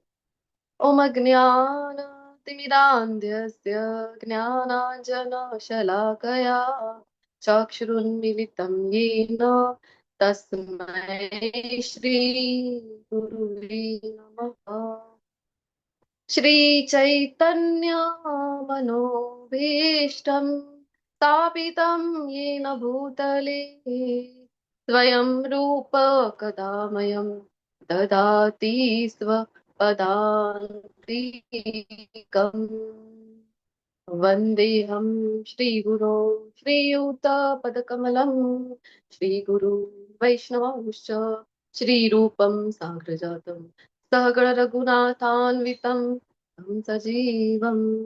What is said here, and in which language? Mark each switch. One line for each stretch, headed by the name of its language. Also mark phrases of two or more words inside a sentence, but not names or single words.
Sanskrit: ઓમ જ્ઞાન તિમિરાંધ્યસ્ય જ્ઞાનાંજન શલાકયા ચક્ષુરુન્મિલિतं येन તસ્મૈ શ્રી ગુરુવે નમઃ. શ્રી ચૈતન્ય મનોભીષ્ટં સ્થાપિतं येन भूतले स्वयं रूप कदा मह्यं ददाति स्वपदान्तिकम्. वन्देऽहं श्रीगुरो श्रीयुतपदकमलं श्रीगुरु वैष्णवंश्च श्रीरूपं साग्रजातं सहगण रघुनाथान्वितं तं सजीवम्